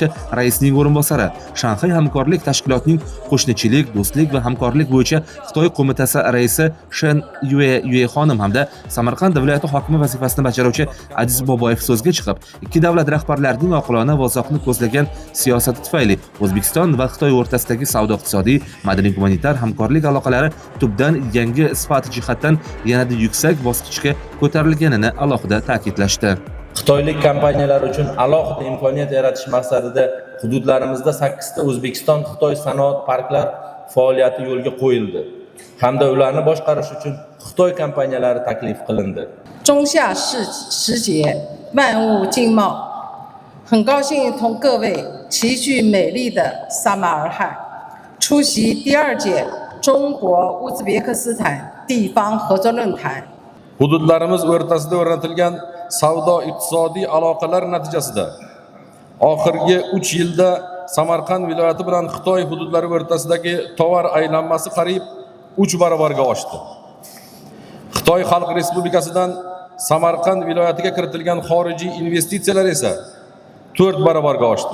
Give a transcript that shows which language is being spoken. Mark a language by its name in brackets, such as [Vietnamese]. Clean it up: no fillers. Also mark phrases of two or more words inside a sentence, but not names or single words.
[Uzbek] raisining o'rinbosari, Shanxay hamkorlik tashkilotining qo'shnichilik, do'stlik va hamkorlik bo'yicha Xitoy qo'mitasi raisi Shen Yue xonim hamda Samarqand viloyati hokimi vazifasini bajaruvchi Aziz Boboyev so'zga chiqib, ikki davlat rahbarlarining oqilona va uzoqni ko'zlagan siyosati tufayli O'zbekiston va Xitoy o'rtasidagi savdo-iqtisodiy, madaniy-gumanitar hamkorlik aloqalari tubdan yangi sifat jihatdan yanada yuksak bosqichga ko'tarilganini alohida ta'kidlashdi. Xitoylik kompaniyalar uchun alohida imkoniyat yaratish maqsadida hududlarimizda 8 ta O'zbekiston-Xitoy sanoat parklar faoliyati yo'lga qo'yildi hamda ularni boshqarish uchun Xitoy kompaniyalari taklif qilindi. [Chinese] 中夏时节，万物竞茂，很高兴同各位齐聚美丽的撒马尔罕，出席第2届中国乌兹别克斯坦地方合作论坛。 [Uzbek] Hududlarimiz o'rtasida o'rnatilgan savdo-iqtisodiy aloqalar natijasida oxirgi 3 yilda Samarqand viloyati bilan Xitoy hududlari o'rtasidagi tovar aylanmasi qariyb 3 barobarga oshdi. Xitoy Xalq Respublikasidan Samarqand viloyatiga kiritilgan xorijiy investitsiyalar esa 4 barobarga oshdi.